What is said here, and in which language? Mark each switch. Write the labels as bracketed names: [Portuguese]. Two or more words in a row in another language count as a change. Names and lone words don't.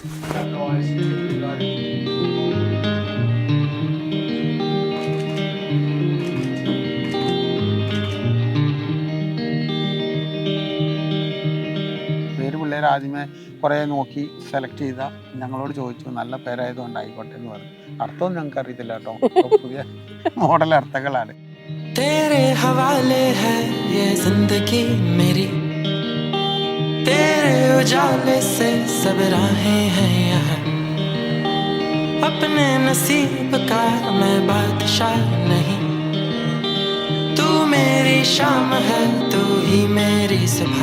[Malayalam] പിള്ളേർ ആദ്യമേ കുറേ നോക്കി സെലക്ട് ചെയ്ത ഞങ്ങളോട് ചോദിച്ചു, നല്ല പേരായതുകൊണ്ട് ആയിക്കോട്ടെ എന്ന് പറഞ്ഞു. അർത്ഥമൊന്നും ഞങ്ങൾക്ക് അറിയത്തില്ല കേട്ടോ, പുതിയ മോഡൽ അർത്ഥങ്ങളാണ്. [Hindi] तेरे हवाले है ये जिंदगी मेरी, तेरे उजाले से सब राहें हैं यहाँ। अपने नसीब का मैं बादशाह नहीं, तू मेरी शाम है, तू ही मेरी सुबह।